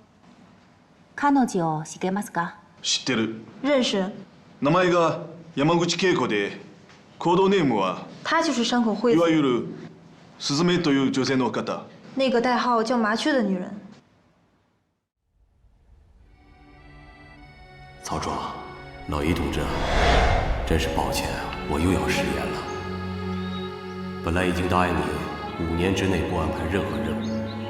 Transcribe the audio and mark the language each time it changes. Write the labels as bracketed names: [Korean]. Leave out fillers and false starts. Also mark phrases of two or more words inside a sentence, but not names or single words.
[Japanese] 彼女を知ってますか？知ってる。 [Chinese] 认识。 [Japanese] 名前が山口恵子で、コードネームは [Chinese] 她就是山口惠子。 [Japanese] いわゆるスズメという女性の方。 [Chinese] 那个代号叫麻雀的女人。曹壮，老一同志啊，真是抱歉啊，我又要食言了。本来已经答应你5年之内不安排任何任务。